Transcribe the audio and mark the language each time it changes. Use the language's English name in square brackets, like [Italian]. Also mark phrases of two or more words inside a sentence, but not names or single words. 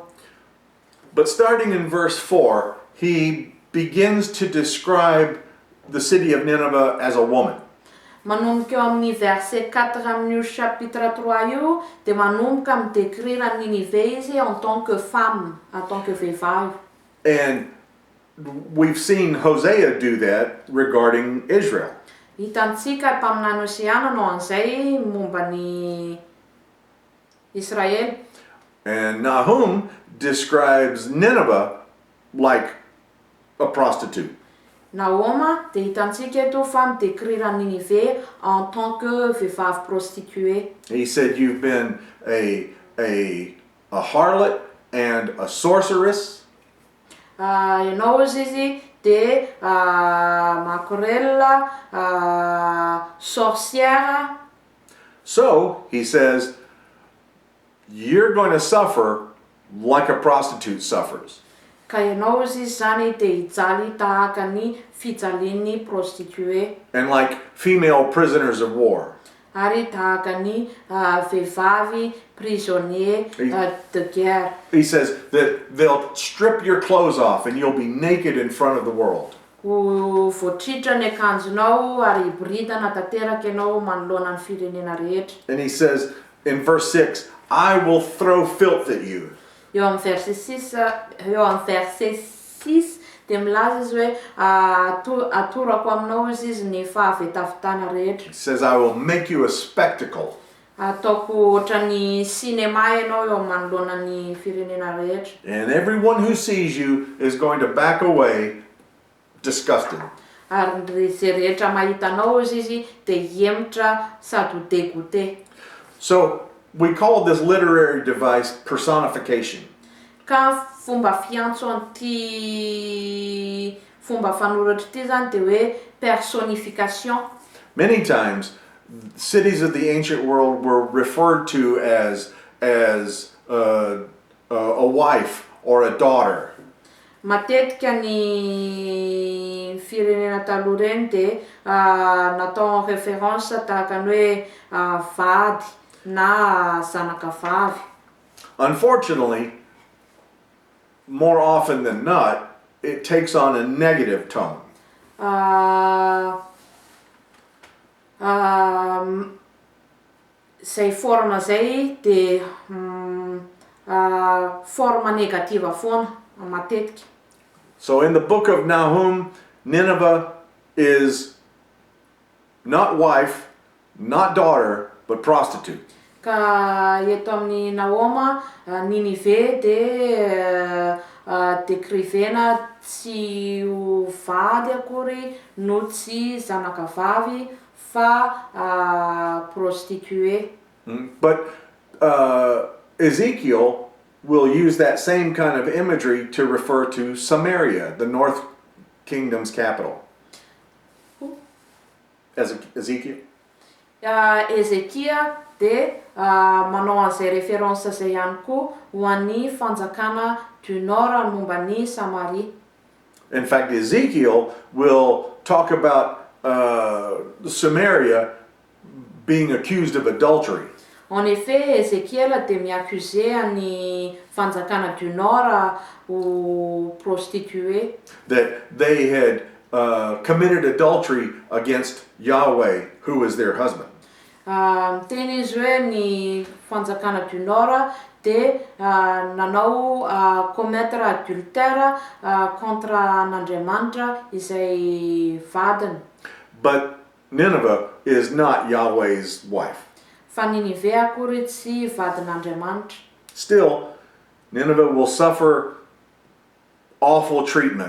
[English] But starting in verse 4, he begins to describe the city of Nineveh as a woman. [Malagasy] Manomboka eo amin'ny verset 4 amin'io chapitre 3 io, dia manomboka midécrire Ninive izy [French] en tant que femme, en tant que [Malagasy] vehivavy. [English] And we've seen Hosea do that regarding Israel. [Malagasy] Hitantsika tamin'ny Hosiana no an'izay momba ny Israel. [English] And Nahum describes Nineveh like a prostitute. [Malagasy] Nahoma dia hitantsika eto fa midécrire Ninive [French] en tant que [Malagasy] vehivavy prostituée. [English] He said, you've been a harlot and a sorceress. [Malagasy] Ianao izy dia makorella, sorcière. [English] So, he says, you're going to suffer like a prostitute suffers. [Malagasy] Ka ianao izy zany dia hijaly tahaka ny fijalian'ny prostituée. [English] And like female prisoners of war. [Malagasy] Ary tahaka ny vehivavy [French] prisonnier de guerre. [English] He says that they'll strip your clothes off and you'll be naked in front of the world. [Malagasy] Ho voatritra ny akanjonao ary hiboridana tanteraka ianao manoloana ny firenena rehetra. [English] And he says in verse 6, I will throw filth at you. [Malagasy] Eo amin'ny verset 6 dia milaza izy hoe atorako aminao izy ny fahavetavitana rehetra. [English] He says, I will make you a spectacle. [Malagasy] Ataoko ohatran'ny cinéma ianao eo manoloana ny firenena rehetra. [English] And everyone who sees you is going to back away disgusted. [Malagasy] Ary zay rehetra mahitanao izy dia hiemotra sady ho dégoûté. [English] So we call this literary device personification. [Malagasy] Ka fomba fiantso an'ity fomba fanoratra ity zany dia hoe personnification. [English] Many times, cities of the ancient world were referred to as a wife or a daughter. [Malagasy] Matetika ny firenena taloha reny dia natao [French] en référence [Malagasy] tahaka ny hoe vady na zanakavavy. [English] Unfortunately, more often than not, it takes on a negative tone. [Malagasy] Zay forma zay dia forma negativa foana matetika. [English] So in the book of Nahum, Nineveh is not wife, not daughter, but prostitute. [Malagasy] Ka eto amin'ny Nahoma, Ninive dia décrivena tsy ho vady akory no tsy zanakavavy fa prostituée. [English] But Ezekiel will use that same kind of imagery to refer to Samaria, the north kingdom's capital. Ezekiel? [Malagasy] Ezechia dia manao an'izay référence zay ihany koa ho an'ny fanjakana [French] du nord [Malagasy] momba ny Samarie. [English] In fact, Ezekiel will talk about Samaria being accused of adultery. [French] En effet, [Malagasy] Ezekiel dia miaccusé ny fanjakana [French] du nord [Malagasy] ho prostituée. [English] That they had committed adultery against Yahweh, who is their husband. [Malagasy] Miteny izy hoe ny fanjakana [French] du nord [Malagasy] dia nanao [French] commettre adultère contre [Malagasy] n'Andriamanitra izay vadiny. [English] But Nineveh is not Yahweh's wife. [Malagasy] Fa Ninive akory tsy vadin'Andriamanitra. [English] Still, Nineveh will suffer awful treatment.